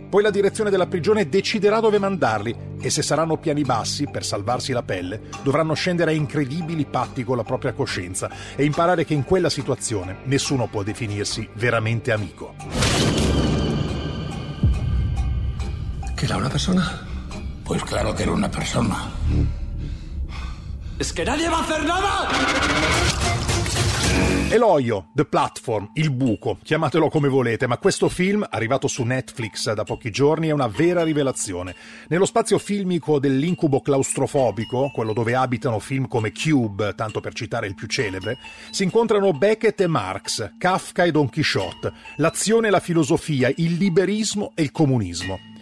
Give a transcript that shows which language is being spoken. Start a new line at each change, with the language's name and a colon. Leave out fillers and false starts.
Italian: Poi la direzione della prigione deciderà dove mandarli e se saranno piani bassi, per salvarsi la pelle, dovranno scendere a incredibili patti con la propria coscienza e imparare che in quella situazione nessuno può definirsi veramente amico.
Spanish: ¿Que era una persona? Pues claro que era una persona. ¡Es que nadie va a hacer nada!
Italian: E l'Hoyo, The Platform, Il Buco, chiamatelo come volete, ma questo film, arrivato su Netflix da pochi giorni, è una vera rivelazione. Nello spazio filmico dell'incubo claustrofobico, quello dove abitano film come Cube, tanto per citare il più celebre, si incontrano Beckett e Marx, Kafka e Don Quixote, l'azione e la filosofia, il liberismo e il comunismo.